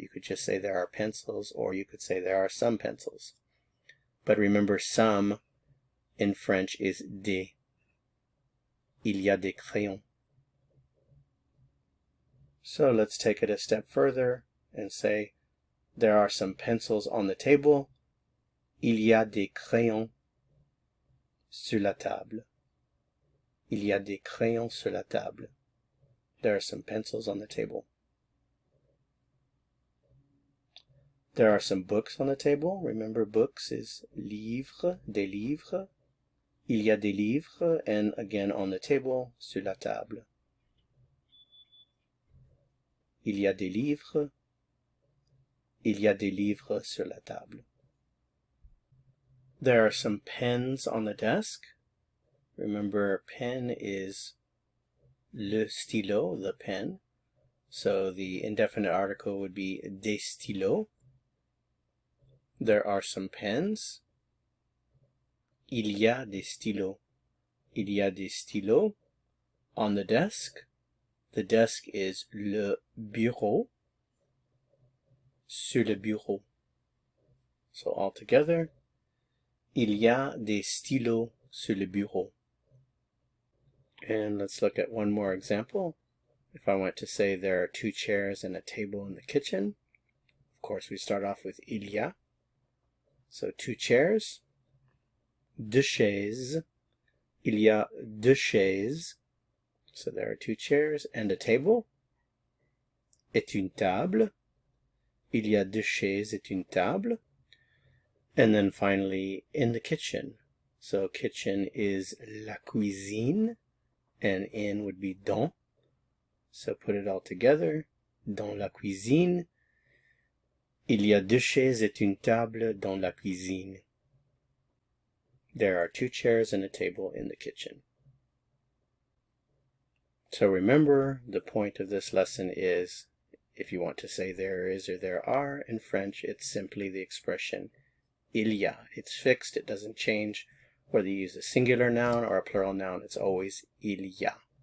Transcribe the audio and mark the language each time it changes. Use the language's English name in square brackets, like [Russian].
[English] You could just say there are pencils, or you could say there are some pencils. But remember, some in French is [French] des. Il y a des crayons. [English] So let's take it a step further and say there are some pencils on the table. [French] Il y a des crayons sur la table. Il y a des crayons sur la table. [English] There are some pencils on the table. There are some books on the table. Remember, books is [French] livres, des livres. Il y a des livres, [English] and again on the table, [French] sur la table. Il y a des livres. Il y a des livres sur la table. [English] There are some pens on the desk. Remember, pen is [French] le stylo, [English] the pen. So the indefinite article would be [French] des stylos. [English] There are some pens. [French] Il y a des stylos. Il y a des stylos [English] on the desk. The desk is [French] le bureau. Sur le bureau. [English] So all together, [French] il y a des stylos sur le bureau. [English] And let's look at one more example. If I want to say there are 2 chairs and a table in the kitchen, of course we start off with il y a. So 2 chairs, [French] 2 chaises. Il y a 2 chaises. [English] So there are 2 chairs and a table. [French] Et une table. Il y a 2 chaises et une table. [English] And then finally, in the kitchen. So kitchen is [French] la cuisine, [English] and in would be [French] dans. [English] So put it all together. [French] Dans la cuisine. Il y a 2 chaises et une table dans la cuisine. [English] There are 2 chairs and a table in the kitchen. So remember, the point of this lesson is, if you want to say there is or there are in French, it's simply the expression [French] il y a. [English] It's fixed, it doesn't change. Whether you use a singular noun or a plural noun, it's always [French] il y a.